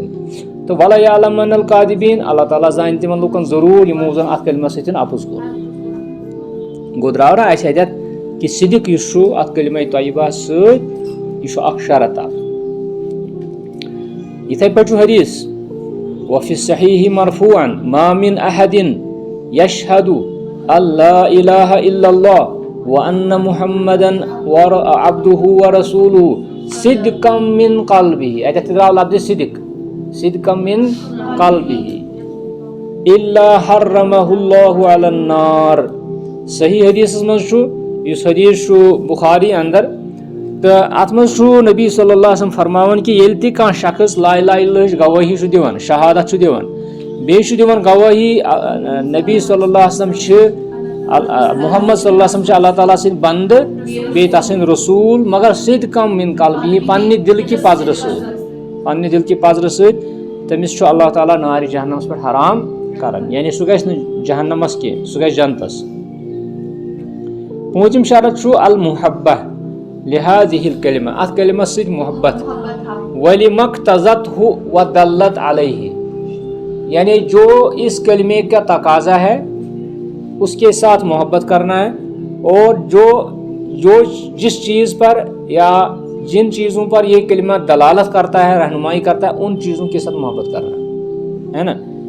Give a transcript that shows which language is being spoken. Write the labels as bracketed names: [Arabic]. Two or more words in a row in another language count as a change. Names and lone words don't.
[Arabic] تہٕ ولیعلمن الکاذبین. [Kashmiri] اللہ تعالیٰ زانہِ تِمن لوٗکن ضروٗر یِمو زن اتھ کلمس سۭتۍ اپُز کوٚر. گوٚو درٛاو نا اَسہِ اتٮ۪تھ کہِ صدق یُس چھُ اتھ کلمہ طیبہس سۭتۍ یہِ چھُ اکھ شرط اکھ. یِتھے پٲٹھۍ چھُ حدیث [Arabic] وفی الصحیح مرفوعا ما من احد یشہد ان لا الہ الا اللہ وان محمدا عبدہ ورسولہ صدقا من قلبہ. [Kashmiri] اتٮ۪تھ تہِ درٛاو لفظِ صدق، [Arabic] صدقا من قلبہ الا حرمہ اللہ علی النار. [Kashmiri] صحیح حدیثس منٛز چھُ، یُس حدیث چھُ بخاری اندر، تہٕ اتھ منٛز چھُ نبی [Arabic] صلی اللہ علیہ وسلم [Kashmiri] فرماوان کہِ ییٚلہِ تہِ کانٛہہ شخص [Arabic] لا الہ الا اللہٕچ [Kashmiri] گوٲہی چھُ دِوان، شہادت چھُ دِوان، بیٚیہِ چھُ دِوان گوٲہی نبی [Arabic] صلی اللہ علیہ وسلم [Kashmiri] چھِ محمد [Arabic] صلی اللہ علیہ وسلم [Kashmiri] چھِ اللہ تعالیٰ سٕنٛدۍ بنٛدٕ بیٚیہِ تسٕنٛدۍ رسوٗل، مگر [Arabic] صدقا من قلبہ [Kashmiri] پننہِ دِلہٕ کہِ پزرٕ سۭتۍ، پننہِ دِلہٕ کہِ پزرٕ سۭتۍ، تٔمِس چھُ اللہ تعالیٰ نارِ جہنمس پٮ۪ٹھ حرام کران. یعنی سُہ گژھِ نہٕ جہنمس کینٛہہ، سُہ گژھِ جنتس. پوٗنٛژِم شرط چھُ [Arabic] المحبہ لہذِہ الکلمہ. [Kashmiri] اتھ کلمس سۭتۍ محبت. [Arabic] ولما اقتضتہ ودلت علیہ. [Urdu] یعنی جو اس کلمے کا تقاضا ہے اس کے ساتھ محبت کرنا ہے، اور جو جس چیز پر یا جن چیزوں پر یہ کلمہ دلالت کرتا ہے، رہنمائی کرتا ہے، ان چیزوں کے ساتھ محبت کرنا ہے نا.